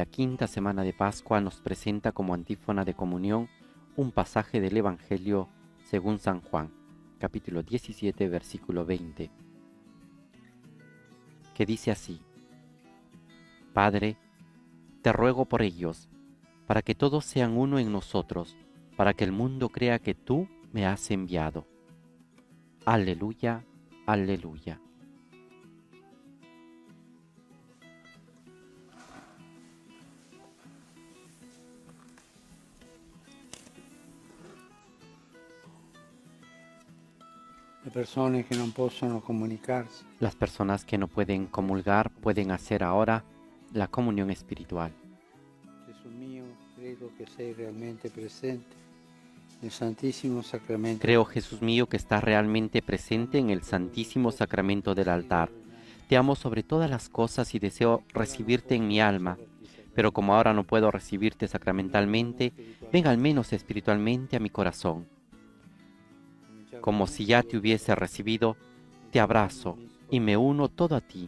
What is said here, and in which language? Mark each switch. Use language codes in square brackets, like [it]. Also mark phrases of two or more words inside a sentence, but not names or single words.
[es] quinta semana de Pascua nos presenta como antífona de comunión un pasaje del Evangelio según San Juan, capítulo 17, versículo 20, que dice así: Padre, te ruego por ellos, para que todos sean uno en nosotros, para que el mundo crea que tú me has enviado. Aleluya, aleluya. [it] Le persone che non possono comunicarsi [es] Las personas que no pueden comulgar pueden hacer ahora la comunión espiritual. [it] Gesù mio, credo che sei realmente presente nel Santissimo Sacramento. [es] Creo, Jesús mío, que estás realmente presente en el Santísimo Sacramento del altar. Te amo sobre todas las cosas y deseo recibirte en mi alma, pero como ahora no puedo recibirte sacramentalmente, ven al menos espiritualmente a mi corazón. Como si ya te hubiese recibido, te abrazo y me uno todo a ti.